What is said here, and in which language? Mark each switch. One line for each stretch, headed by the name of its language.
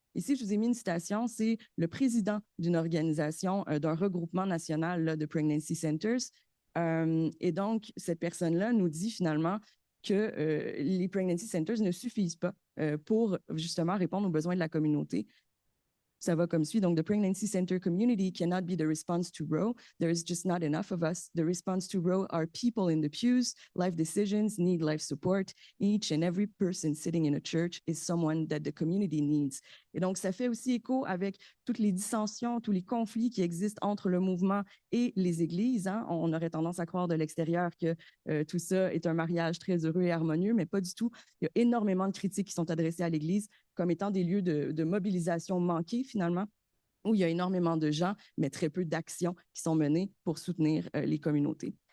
French: Ici, je vous ai mis une citation, c'est le président d'une organisation, d'un regroupement national là, de Pregnancy Centers. Et donc, cette personne-là nous dit finalement que les Pregnancy Centers ne suffisent pas pour justement répondre aux besoins de la communauté. Ça va comme suit. Donc,
English: the pregnancy center community cannot be the response to Roe. There is just not enough of us. The response to Roe are people in the pews. Life decisions need life support. Each and every person sitting in a church is someone that the community needs.
French: Et donc, ça fait aussi écho avec toutes les dissensions, tous les conflits qui existent entre le mouvement et les églises. Hein. On aurait tendance à croire de l'extérieur que tout ça est un mariage très heureux et harmonieux, mais pas du tout. Il y a énormément de critiques qui sont adressées à l'Église comme étant des lieux de mobilisation manqués, finalement, où il y a énormément de gens, mais très peu d'actions qui sont menées pour soutenir les communautés.